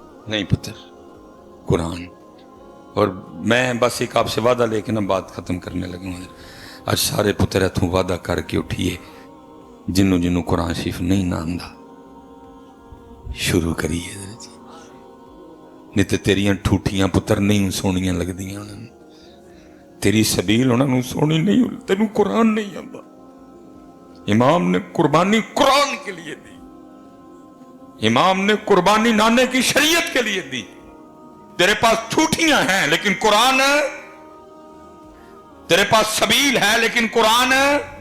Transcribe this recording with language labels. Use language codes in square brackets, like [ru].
[ur] نہیں پتر قرآن. اور میں بس ایک آپ سے وعدہ لے کے نا بات ختم کرنے لگا ہوں. [pa] آج سارے پتر اتوں وعدہ کر کے اٹھیے جنوں جنوں قرآن شریف نہیں نہ آندا شروع کریے. نہیں تو تیریاں ٹھوٹیاں پتر نہیں سونیاں لگدیاں انہوں نے. تیری سبیل انہوں نے سونی نہیں. تینوں قرآن نہیں آندا. [ur] امام نے قربانی قرآن کے لیے دی. امام نے قربانی نانے کی شریعت کے لیے دی. تیرے پاس ٹھوٹیاں ہیں لیکن قرآن ہے. تیرے پاس سبیل ہے لیکن قرآن ہے.